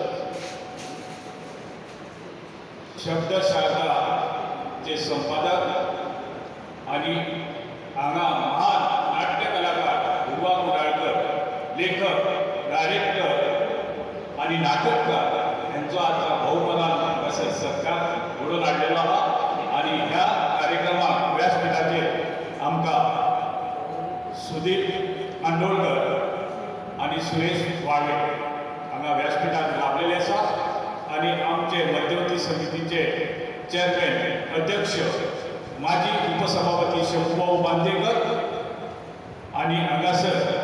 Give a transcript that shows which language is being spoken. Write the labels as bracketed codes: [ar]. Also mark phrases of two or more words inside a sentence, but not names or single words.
[kok] शब्दशास्त्रा चे संपादक आणि हांगा महान नाट्य कलाकार ध्रुवा कुडाळकर, लेखक, डायरेक्टर आणि नाटककार यांचो आजचा बहुमानान असं सत्कार घडोवन हाडलेलो आहा. आणि ह्या कार्यक्रमाक व्यासपीठाचेर आमकां सुधीर आंदोळकर आणि सुरेश वाळवे हांगा व्यासपीठार लाभलेले आसा. आणि आमचे मध्यवर्ती समितीचे चेअरमॅन अध्यक्ष माजी उपसभापती शंभूभाऊ बांदेकर आणि हांगासर